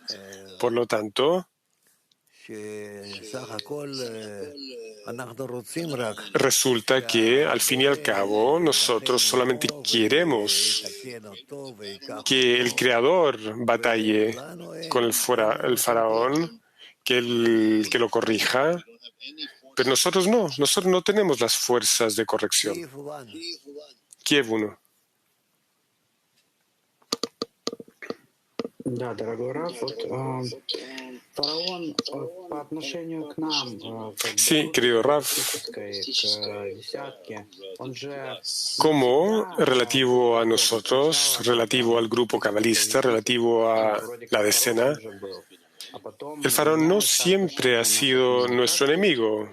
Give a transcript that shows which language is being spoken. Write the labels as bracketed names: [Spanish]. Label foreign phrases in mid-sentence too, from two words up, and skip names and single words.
[Spanish] Por lo tanto, resulta que, al fin y al cabo, nosotros solamente queremos que el Creador batalle con el faraón, que lo corrija, pero nosotros no tenemos las fuerzas de corrección. Kiev 1. [Russian] Да, дорогой Раф, фараон по отношению к нам, [Spanish] Sí, querido Raf, como relativo a nosotros, relativo al grupo cabalista, relativo a la decena, el faraón no siempre ha sido nuestro enemigo.